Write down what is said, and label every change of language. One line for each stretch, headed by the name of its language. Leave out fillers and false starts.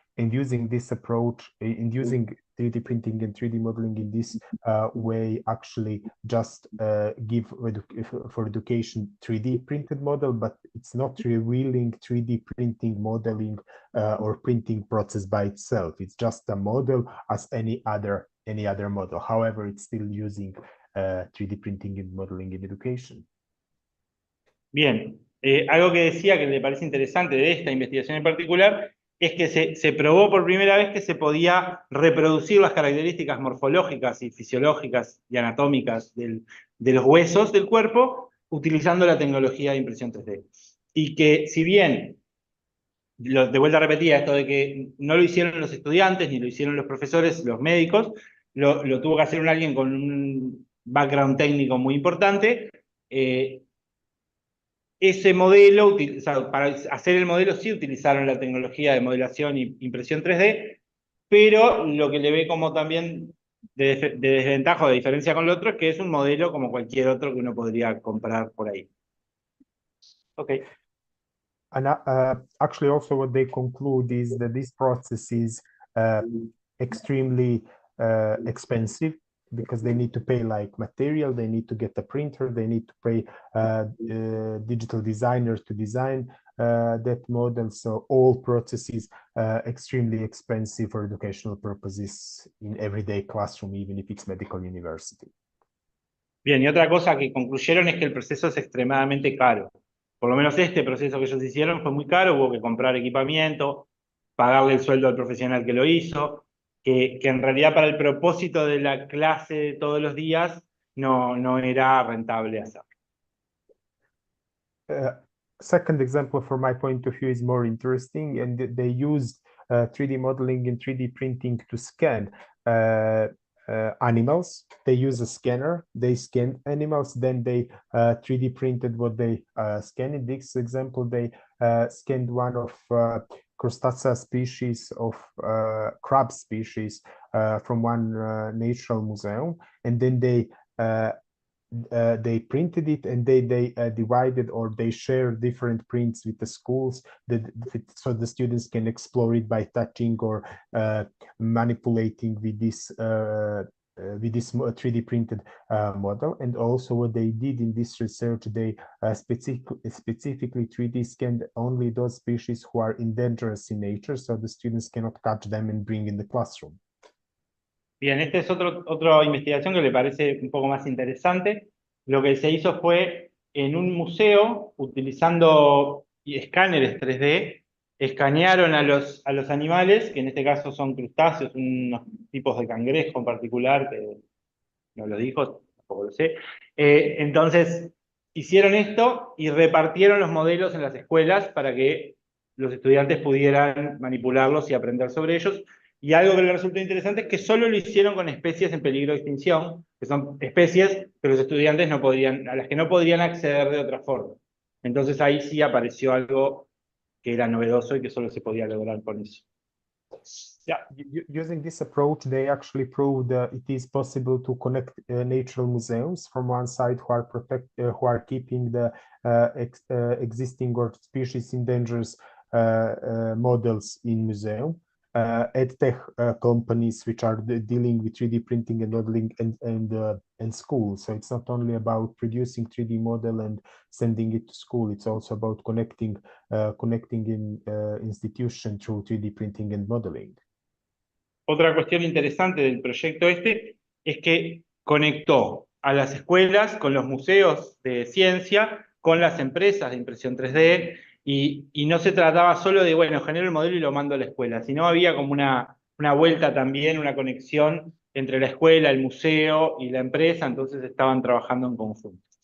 English: And using this approach, in using 3D printing and 3D modeling in this way, actually just give for education 3D printed model, but it's not revealing 3D printing modeling or printing process by itself. It's just a model as any other model. However, it's still using 3D printing and modeling in education.
Spanish: Bien, algo que decía que le parece interesante de esta investigación en particular es que se probó por primera vez que se podía reproducir las características morfológicas y fisiológicas y anatómicas de los huesos del cuerpo utilizando la tecnología de impresión 3D. Y que si bien, de vuelta repetía, esto de que no lo hicieron los estudiantes, ni lo hicieron los profesores, los médicos, lo tuvo que hacer alguien con un background técnico muy importante, ese modelo, o sea, para hacer el modelo sí utilizaron la tecnología de modelación y impresión 3D, pero lo que le ve como también de desventaja o de diferencia con lo otro es que es un modelo como cualquier otro que uno podría comprar por ahí.
English: Okay. And actually also what they conclude is that this process is extremely expensive, because they need to pay like material, they need to get a printer, they need to pay digital designers to design that model. So all processes extremely expensive for educational purposes in everyday classroom, even if it's medical university.
Spanish: Bien, y otra cosa que concluyeron es que el proceso es extremadamente caro. Por lo menos este proceso que ellos hicieron fue muy caro, hubo que comprar equipamiento, pagarle el sueldo al profesional que lo hizo, que en realidad para el propósito de la clase de todos los días no era rentable hacerlo.
English: Second example, from my point of view, is more interesting, and they used 3D modeling and 3D printing to scan animals. They use a scanner, they scan animals, then they 3D printed what they scanned. In this example, they scanned one of crustacea species of crab species from one natural museum, and then they printed it, and they divided, or they share different prints with the schools so the students can explore it by touching or manipulating with this 3D printed model. And also what they did in this research, they specifically 3D scanned only those species who are endangered in nature, so the students cannot catch them and bring in the classroom.
Spanish: Bien, esta es otra investigación que le parece un poco más interesante. Lo que se hizo fue en un museo, utilizando escáneres 3D, escanearon a los animales, que en este caso son crustáceos, unos tipos de cangrejo en particular, que no lo dijo, tampoco lo sé. Entonces, hicieron esto y repartieron los modelos en las escuelas para que los estudiantes pudieran manipularlos y aprender sobre ellos. Y algo que les resultó interesante es que solo lo hicieron con especies en peligro de extinción, que son especies que los estudiantes no podrían, a las que no podrían acceder de otra forma. Entonces ahí sí apareció algo que era novedoso y que solo se podía lograr con eso.
English: Yeah. Using this approach, they actually proved it is possible to connect natural museums from one side who are keeping the existing or species endangered models in museum, edtech companies which are dealing with 3D printing and modeling and schools. So it's not only about producing 3D model and sending it to school. It's also about connecting in institution through 3D printing and modeling.
Spanish: Otra cuestión interesante del proyecto este es que conectó a las escuelas con los museos de ciencia, con las empresas de impresión 3D, y no se trataba solo de, bueno, genero el modelo y lo mando a la escuela, sino había como una vuelta también, una conexión entre la escuela, el museo y la empresa, entonces estaban trabajando en conjunto.